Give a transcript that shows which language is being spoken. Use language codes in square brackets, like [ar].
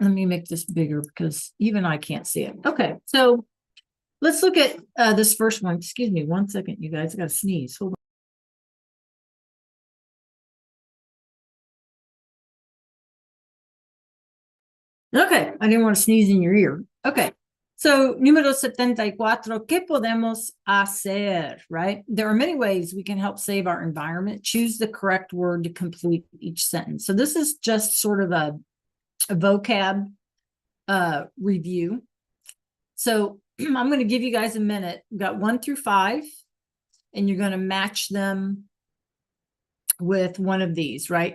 [en] Let me make this bigger because even I can't see it. Okay. So let's look at this first one. Excuse me 1 second, you guys. I got to sneeze. Hold on. Okay. I didn't want to sneeze in your ear. Okay. [es] So, número 74, ¿qué podemos hacer? [en] Right? There are many ways we can help save our environment. Choose the correct word to complete each sentence. So, this is just sort of a vocab review. So, I'm going to give you guys a minute. We've got 1 through 5, and you're going to match them with one of these, right?